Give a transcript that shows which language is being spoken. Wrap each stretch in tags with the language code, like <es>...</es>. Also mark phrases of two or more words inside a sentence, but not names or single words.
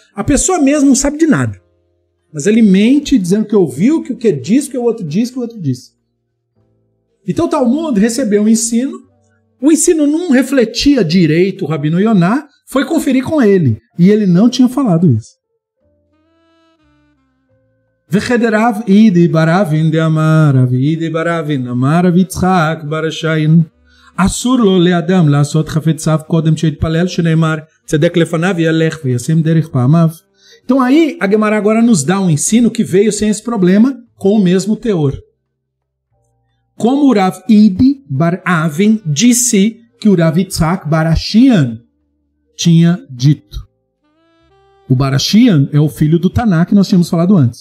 <pt>A pessoa mesmo não sabe de nada. Mas ele mente dizendo que ouviu, que o que disse, que o outro disse, que o outro disse. Então o Talmud recebeu um ensino. O ensino não refletia direito o Rabino Yoná, foi conferir com ele. E ele não tinha falado isso.</pt> <arc>Vechederav idi baravin de amarav idi baravin amarav Yitzchak barashayin asur lo leadam lasot chafetzav kodem sheitpalel sheneimar tzedek lefanav yalech veyasem derech pa'amav.</arc> <pt>Então aí a Gemara agora nos dá um ensino que veio sem esse problema, com o mesmo teor. Como o Rav Idi bar Avin disse que o Rav Yitzchak Barashian tinha dito. O Barashian é o filho do Taná que nós tínhamos falado antes.</pt>